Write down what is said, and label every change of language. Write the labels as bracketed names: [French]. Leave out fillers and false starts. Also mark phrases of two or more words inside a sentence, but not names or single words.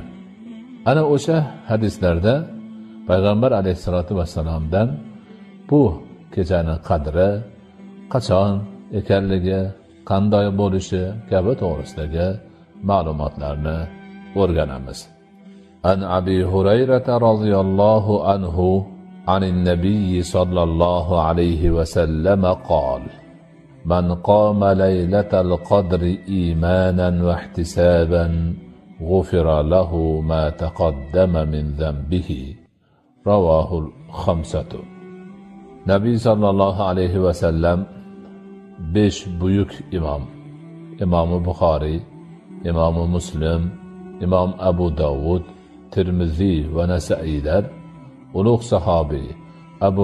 [Uzbek] Ana o'sha hadislarda Payg'ambar [Arabic] عليه الصلاة والسلام [Uzbek] bu kechani qadri, qachon ekanligi, qanday bo'lishi kabi to'g'risidagi ma'lumotlarni o'rganamiz. [Arabic] عن أبي هريرة رضي الله عنه عن النبي صلى الله عليه وسلم قال: من قام ليلة القدر إيمانا واحتسابا غفر له ما تقدم من ذنبه. رواه الخمسة. [Uzbek] Nabiy [Arabic] صلى الله عليه وسلم [Uzbek] 5 buyuk imom, Imom Buxoriy, Imom Muslim, Imom Abu Dovud, Tirmiziy va Nasai'lar ulug' sahobiy Abu